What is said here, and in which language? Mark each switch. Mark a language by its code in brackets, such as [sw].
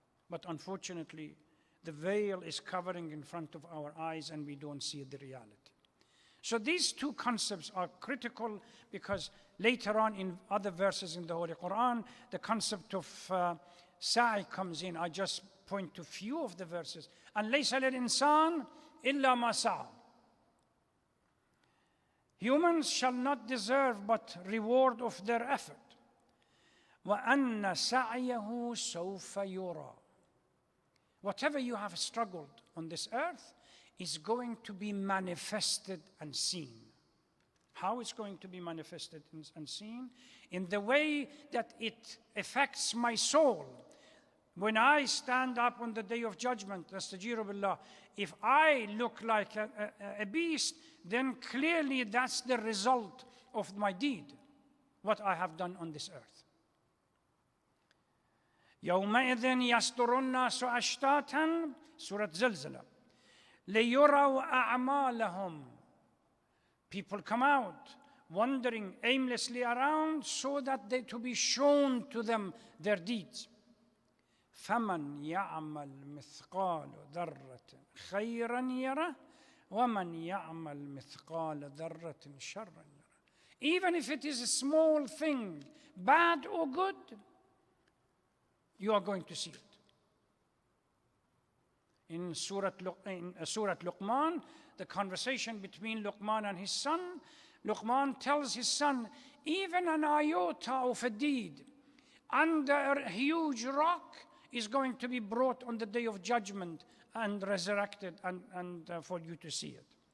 [en] But unfortunately, the veil is covering in front of our eyes and we don't see the reality. So these two concepts are critical, because later on in other verses in the Holy Quran, the concept of sa'i comes in. I just point to few of the verses. [ar] And لَيْسَ لِلْإِنسَانِ إِلَّا مَا سَعَى. [en] Humans shall not deserve but reward of their effort. [ar] وَأَنَّ سَعْيَهُ سَوْفَ يُرَى. [en] Whatever you have struggled on this earth is going to be manifested and seen. How it's going to be manifested and seen? In the way that it affects my soul. When I stand up on the day of judgment, astaghfiru billah, if I look like a beast, then clearly that's the result of my deed, what I have done on this earth. [ar] يومئذ يصدر الناس أشتاتا, Surah Zilzala. ليروا أعمالهم. [en] People come out wandering aimlessly around so that they to be shown to them their deeds. [ar] فمن يعمل مثقال ذرة خيرا يره ومن يعمل مثقال ذرة شرا يره. [en] Even if it is a small thing, bad or good, you are going to see it. In Surah Luqman, the conversation between Luqman and his son, Luqman tells his son, even an iota of a deed under a huge rock is going to be brought on the day of judgment and resurrected and for you to see it.